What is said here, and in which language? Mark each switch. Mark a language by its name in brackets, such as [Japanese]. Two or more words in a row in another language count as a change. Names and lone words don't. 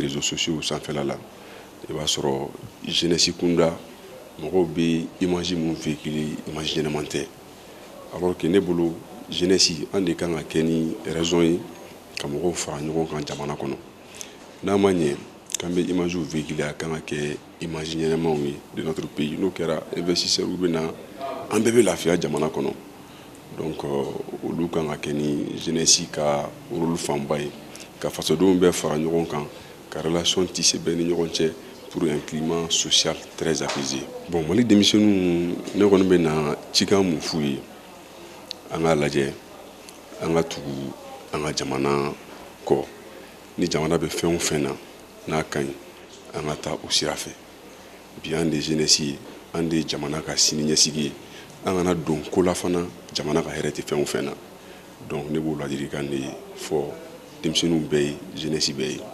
[French] réseaux sociaux [Bambara] sanfɛla la i b'a sɔrɔ jeunesse kunda mɔgɔw bɛ image mun véhiculer image ɲɛnama tɛ [French] alors que [Bambara] ne bolo jeunesse an de kan ka kɛ ni raison ye ka mɔgɔw fara ɲɔgɔn kan jamana kɔnɔ n'a ma ɲɛ k'an bɛ [French] image véhiculer [Bambara] a kan ka kɛ image ɲɛnamaw ye de [French] notre pays [Bambara] n'o kɛra investisseurs bɛ na an bɛɛ bɛ lafiya jamana kɔnɔ donc olu kan ka kɛ ni jeunesse ka rôle fanba ye ka fasodenw bɛɛ fara ɲɔgɔn kan ka relation tisser bɛɛ ni ɲɔgɔn cɛ [French] pour un climat social très apaisé. [Bambara] Bon, Mali denmisɛnninw ne kɔni bɛ na cikan mun f'u ye an ka lajɛ an ka tugu an ka jamana kɔ ni jamana bɛ fɛn o fɛn na n'a ka ɲi an ka taa o sira fɛ bi an de jeunesse ye an de jamana ka siniɲɛsigi ye an kana don ko la fana jamana ka hɛrɛ tɛ fɛn o fɛn na donc ne b'o ladilikan de fɔ denmisɛnninw bɛɛ ye jeunesse bɛɛ ye.